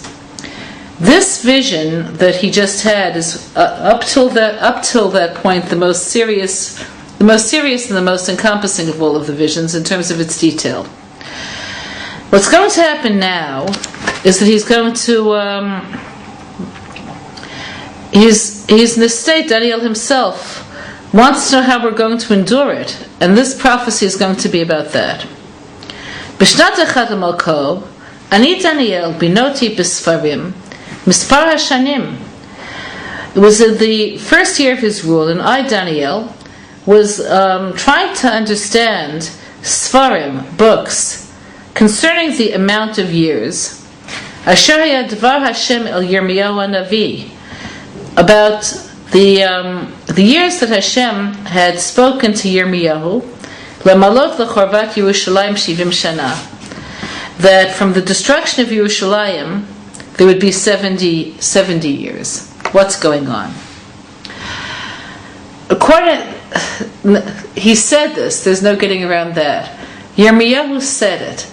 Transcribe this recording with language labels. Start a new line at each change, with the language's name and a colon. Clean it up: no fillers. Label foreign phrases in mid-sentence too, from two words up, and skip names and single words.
English: This vision that he just had is up till that point the most serious and the most encompassing of all of the visions in terms of its detail. What's going to happen now is that he's going to he's in a state. Daniel himself wants to know how we're going to endure it, and this prophecy is going to be about that.
Hebrew: בשנת אחת למלכו אני דניאל בינותי בספרים. מספר השנים.
English: It was in the first year of his rule, and I, Daniel, was trying to understand Sfarim, books, concerning the amount of years.
Hebrew: אשר היה דבר השם אל ירמיהו הנביא,
English: about the years that Hashem had spoken to Yirmiyahu,
Hebrew: למלאות לחרבות ירושלים שבעים שנה,
English: that from the destruction of Yerushalayim there would be 70 years. What's going on? He said this, there's no getting around that. Yirmiyahu said it.